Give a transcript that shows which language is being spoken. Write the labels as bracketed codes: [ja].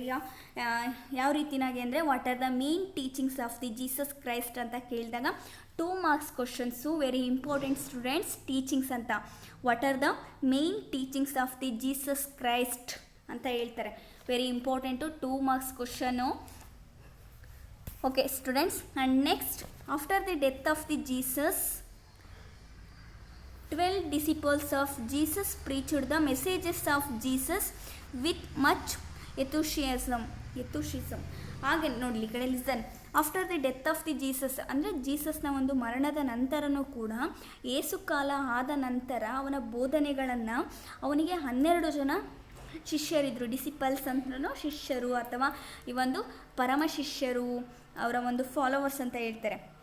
[kn] ಈಗ ಯಾವ ರೀತಿಯಾಗಿ ಅಂದರೆ [en] what are the main teachings of the Jesus Christ [kn] ಅಂತ ಕೇಳಿದಾಗ [en] 2 marks questions. Very important students, teachings ಅಂತ. What are the main teachings of the Jesus Christ [kn] ಅಂತ ಹೇಳ್ತಾರೆ. [en] Very important, 2 marks question. Okay students, and next after the death of the Jesus 12 disciples of Jesus preached the messages of Jesus with much enthusiasm. [kn] ಹಾಗೆ ನೋಡಿ ಈ ಕಡೆ listen. [en] after the death of the Jesus [kn] ಅಂದರೆ ಜೀಸಸ್ನ ಒಂದು ಮರಣದ ನಂತರನೂ ಕೂಡ ಏಸು ಕಾಲ ಆದ ನಂತರ ಅವನ ಬೋಧನೆಗಳನ್ನು ಅವನಿಗೆ 12 ಜನ ಶಿಷ್ಯರಿದ್ದರು. ಡಿಸಿಪಲ್ಸ್ ಅಂತಲೂ ಶಿಷ್ಯರು ಅಥವಾ ಈ ಒಂದು ಪರಮ ಶಿಷ್ಯರು, ಅವರ ಒಂದು ಫಾಲೋವರ್ಸ್ ಅಂತ ಹೇಳ್ತಾರೆ.